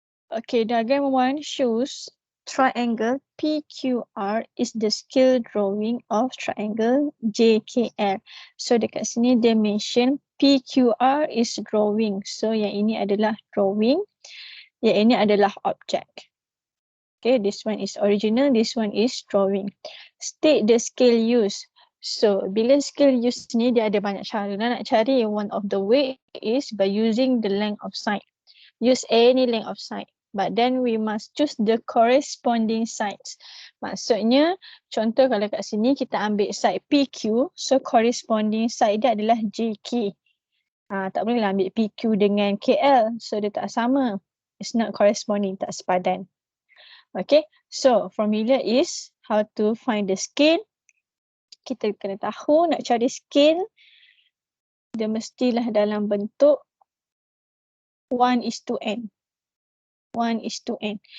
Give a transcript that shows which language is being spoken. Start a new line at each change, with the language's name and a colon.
English: Okay, diagram 1 shows triangle PQR is the scale drawing of triangle JKL.
Malay: So dekat sini dia mention PQR
English: is drawing.
Malay: So yang ini adalah drawing, yang ini adalah object.
English: Okay, this one is original, this one is drawing. State the scale used.
Malay: So bila scale used ni dia ada banyak cara nak cari.
English: One of the way is by using the length of side. Use any length of side. But then we must choose the corresponding sides.
Malay: Maksudnya, contoh kalau kat sini kita ambil side PQ, so corresponding side dia adalah JK. Tak boleh lah ambil PQ dengan KL, so dia tak sama.
English: It's not corresponding,
Malay: tak sepadan.
English: Okay, so formula is how to find the scale.
Malay: Kita kena tahu nak cari scale, dia mestilah dalam bentuk 1:n. 1:n.